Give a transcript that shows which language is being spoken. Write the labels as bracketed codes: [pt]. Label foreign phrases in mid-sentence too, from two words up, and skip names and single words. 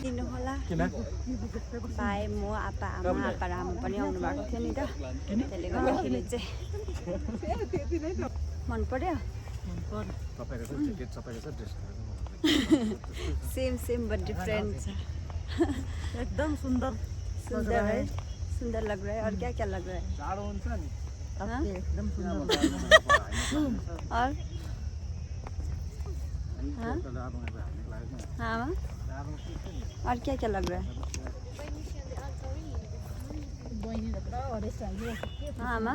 [ne] होला किन भाइ म आप्पा आमा आप्पा र आमा पनि आउनु भएको थियो नि त त्यसले गर्दाखेरि चाहिँ मन पर्यो तपाईँको छ ज्याकेट सबैको छ ड्रेस [en] same same but different [hi] एकदम सुंदर सुंदर है सुंदर लग रहा है और क्या क्या लग रहा है [ne] जाडो हुन्छ नि हाँ? [hi] एकदम सुंदर और हाँ हाँ माँ? और क्या क्या लग रहा है हाँ माँ